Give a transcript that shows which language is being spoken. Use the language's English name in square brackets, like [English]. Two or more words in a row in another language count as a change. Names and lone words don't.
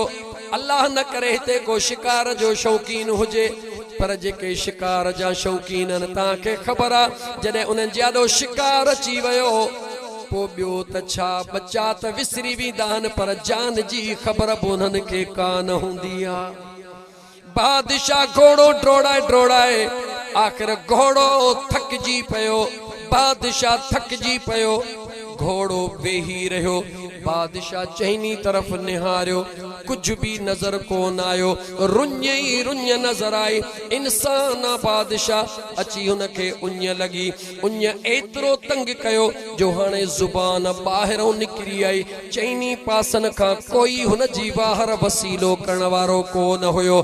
[Sindhi] अल्लाह न करे हिते को शिकार जो शौकीन हुजे, पर जेके शिकार जा शौकीन आहिनि तव्हांखे ख़बर आहे जॾहिं उन्हनि जे ॾाढो शिकार अची वियो पोइ ॿियो त छा बचा त विसरी वेंदा आहिनि, पर जान जी ख़बर बि उन्हनि खे कान हूंदी आहे। बादशाह घोड़ो ड्रोड़ाए ड्रोड़ाए आख़िर घोड़ो थकजी पियो। बादशाह थकजी पियो, घोड़ो वेही रहियो। बादशाह चहिनी तरफ निहारियो, [Hindi] कुछ भी [Sindhi] नजर कोन आयो। रुञ ई रुञ नजर आई। इंसान बादशाह अची हुनखे उञ लगी। उञ एतिरो तंग कयो जो हाणे ज़ुबान ॿाहिरों निकिरी आई। चइनी पासन खां कोई हुन जी ॿाहिरि वसीलो करण वारो कोन हुयो।